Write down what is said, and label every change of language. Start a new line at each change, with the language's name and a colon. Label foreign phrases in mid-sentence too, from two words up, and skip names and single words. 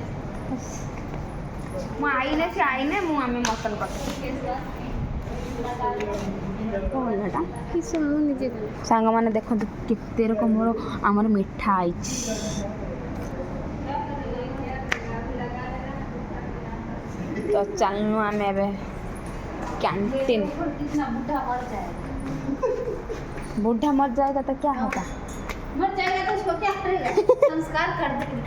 Odia: ମୁଁ ଆଇଲେ ସେ ଆଇଲେ ଆମେ ମଟନ୍ କରିଥିଲି ସାଙ୍ଗମାନେ ଦେଖନ୍ତୁ କେତେ ରକମର ଆମର ମିଠା ଆଇଛି ତ ଚାଲୁ ଆମେ ଏବେ
Hindi: कैंटीन बूढ़ा मर जाएगा तो क्या होगा मर जाएगा तो उसको क्या करेगा संस्कार कर देगा